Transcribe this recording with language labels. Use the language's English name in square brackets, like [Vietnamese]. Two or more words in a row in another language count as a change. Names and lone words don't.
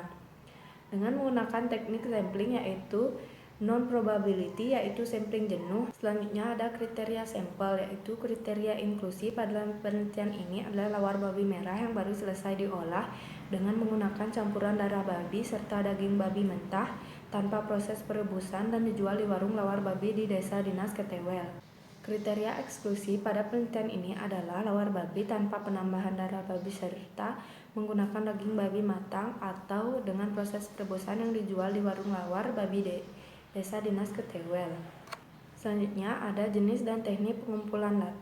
[Indonesian] Dengan menggunakan teknik sampling yaitu non-probability, yaitu sampling jenuh. Selanjutnya ada kriteria sampel, yaitu kriteria inklusi. Pada penelitian ini adalah lawar babi merah yang baru selesai diolah dengan menggunakan campuran darah babi serta daging babi mentah tanpa proses perebusan dan dijual di warung lawar babi di Desa Dinas Ketewel. Kriteria eksklusi pada penelitian ini adalah lawar babi tanpa penambahan darah babi serta menggunakan daging babi matang atau dengan proses perebusan yang dijual di warung lawar babi Desa Dinas Ketewel. Selanjutnya ada jenis dan teknik pengumpulan data.